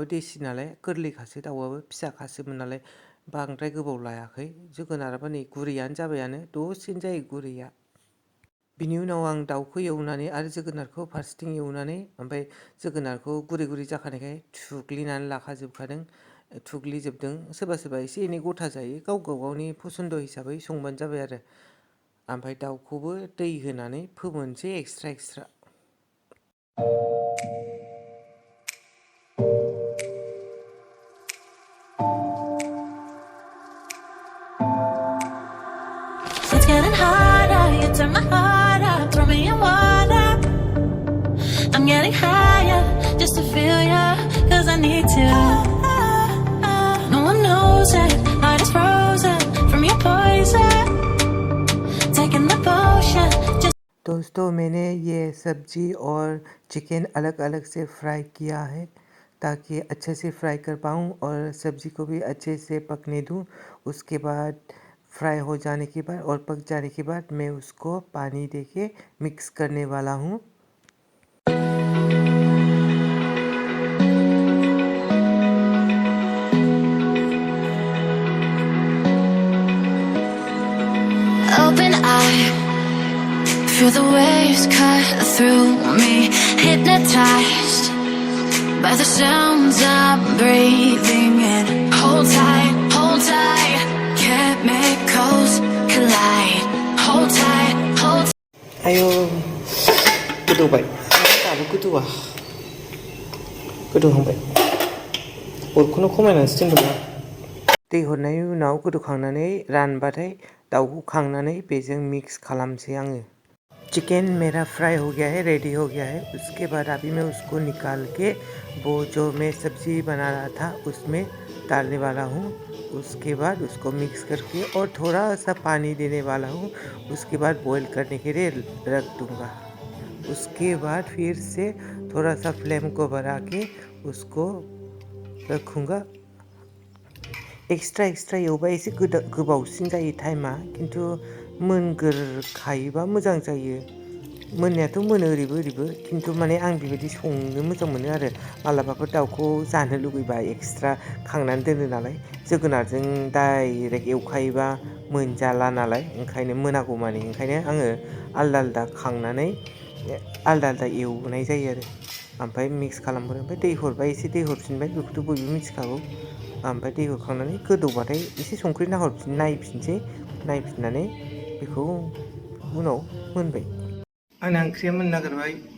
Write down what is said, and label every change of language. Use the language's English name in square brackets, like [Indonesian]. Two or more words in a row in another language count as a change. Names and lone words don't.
[Bodo] देसि नालाय गोरलैखासो दाउआबो फिसाखासोमोन नालाय बांद्राय गोबाव लायाखै जोगोनाराबो नै गुरैयानो जाबायानो दसेनो जायो गुरैया बिनि उनाव आं दाउखौ एवनानै आरो जोगोनारखौ फारसेथिं एवनानै ओमफ्राय जोगोनारखौ गुरै गुरै जाखानायखाय थुग्लिनानै लाखाजोबखादों थुग्लिजोबदों सोरबा सोरबा एसे एनै गथा जायो गाव गावनि पसन्द हिसाबै संबानो जाबाय आरो ओमफ्राय दाउखौबो दै होनानै फोमोनसै एक्सट्रा [English] It's getting harder, you turn my heart up, throw me in water. I'm getting higher, just to feel ya, cause I need to. No one knows it, heart is frozen from your poison. Taking the potion, just [Hindi] दोस्तों मैंने ये सब्जी और चिकन अलग अलग से फ्राई किया है ताकि अच्छे से फ्राई कर पाऊँ और सब्जी को भी अच्छे से पकने दूँ उसके बाद फ्राई हो जाने के बाद और पक जाने के बाद मैं उसको पानी देके मिक्स करने वाला हूँ [English] open eye, feel the waves cut through me, hypnotized by the sounds I'm breathing in. Hold tight, chemicals collide. Hold tight, hold tight. [Bodo] आयो गोदौबाय दाबो गोदौहांबाय अरखौनो खमायनानैसो दोनदोंमोन दै हरनायनि उनाव गोदौखांनानै रानबाथाय दाउखौ खांनानै बेजों मिक्स खालामसै आङो [Hindi] चिकन मेरा फ्राई हो गया है रेडी हो गया है उसके बाद अभी मैं उसको निकाल के वो जो मैं सब्जी बना रहा था उसमें डालने वाला हूँ उसके बाद उसको मिक्स करके और थोड़ा सा पानी देने वाला हूँ उसके बाद बॉईल करने के लिए रख दूँगा उसके बाद फिर से थोड़ा सा फ्लेम को बढ़ा के उसको रखूँगा [Bodo] एक्सट्रा एवबा एसे गोबावसिन जायो टाइमा खिन्थु मोनगोरखायोबा मोजां जायो मोननायाथ' मोनो ओरैबो ओरैबो खिन्थु माने आं बेबायदि संनो मोजां मोनो आरो मालाबाफोर दाउखौ जानो लुगैबा एक्सट्रा खांनानै दोनो नालाय जोगोनारजों डाइरेक्ट एवखायोबा मोनजाला नालाय ओंखायनो मोनागौमानि ओंखायनो आङो आलदा आलदा खांनानै आलदा आलदा एवनाय जायो आरो ओमफ्राय मिक्स खालामबाय ओमफ्राय दै हरबाय एसे दै हरफिनबाय बेखौथ' बयबो मिथिखागौ ओमफ्राय दै हरखांनानै गोदौबाथाय एसे संख्रि नायफिनसै नायफिननानै बेखौ उनाव मोनबाय आंना ओंख्रिया मोननो नागिरबाय